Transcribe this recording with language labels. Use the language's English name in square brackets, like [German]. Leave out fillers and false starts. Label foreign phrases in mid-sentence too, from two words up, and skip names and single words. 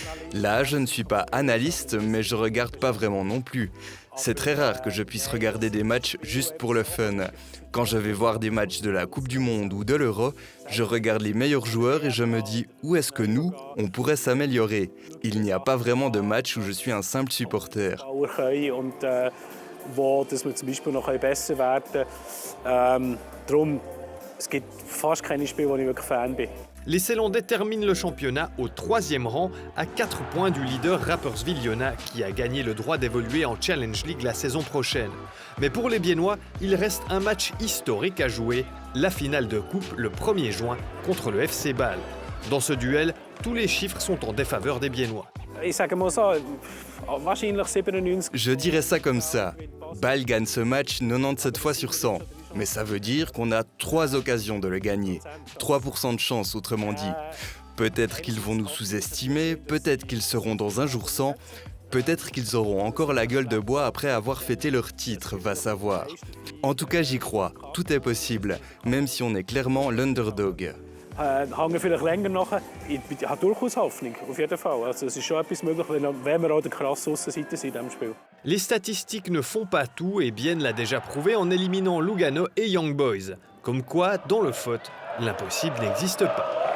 [French] Là, je ne suis pas analyste, mais je regarde pas vraiment non plus. C'est très rare que je puisse regarder des matchs juste pour le fun. Quand je vais voir des matchs de la Coupe du Monde ou de l'Euro, je regarde les meilleurs joueurs et je me dis où est-ce que nous, on pourrait s'améliorer. Il n'y a pas vraiment de match où je suis un simple supporter. [German] Wo dass wir zum Beispiel noch besser werden können. Darum, es gibt fast keine Spiele, wo ich wirklich Fan bin. [French] Les Ceylandais terminent le championnat au 3e rang, à 4 points du leader Rapperswil-Jona qui a gagné le droit d'évoluer en Challenge League la saison prochaine. Mais pour les Biennois, il reste un match historique à jouer, la finale de coupe le 1er juin contre le FC Bâle. Dans ce duel, tous les chiffres sont en défaveur des Biennois. [German] Ich sage mal so, wahrscheinlich 97. [French] Je dirais ça comme ça. Bâle gagne ce match 97 fois sur 100. Mais ça veut dire qu'on a 3 occasions de le gagner. 3% de chance, autrement dit. Peut-être qu'ils vont nous sous-estimer, peut-être qu'ils seront dans un jour sans, peut-être qu'ils auront encore la gueule de bois après avoir fêté leur titre, va savoir. En tout cas, j'y crois. Tout est possible, même si on est clairement l'underdog. [German] Hängen vielleicht länger nach. Ich habe durchaus Hoffnung, auf jeden Fall. Also es ist schon etwas möglich, wenn wir auch der krasse Aussenseiter sind in diesem Spiel. [French] Les statistiques ne font pas tout et Bienne l'a déjà prouvé en éliminant Lugano et Young Boys. Comme quoi, dans le foot, l'impossible n'existe pas.